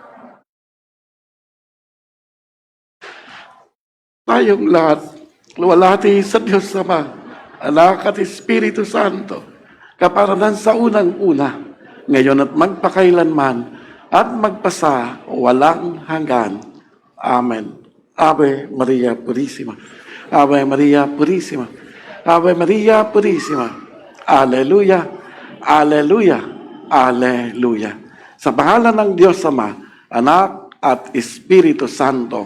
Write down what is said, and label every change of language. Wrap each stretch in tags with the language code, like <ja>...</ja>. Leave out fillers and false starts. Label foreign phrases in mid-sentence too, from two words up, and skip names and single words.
<tl>Tayong lahat, luwalhati sa Diyos Ama, Anak at Espiritu Santo, kaparanan sa unang-una, ngayon at magpakailanman, at magpasa walang hanggan.</tl> <es>Amen. Ave Maria Purísima. Ave Maria Purísima. Ave Maria Purísima. Aleluya. Aleluya. Aleluya.</es> <tl>Sa pangalan ng Diyos Ama, Anak at Espiritu Santo.</tl>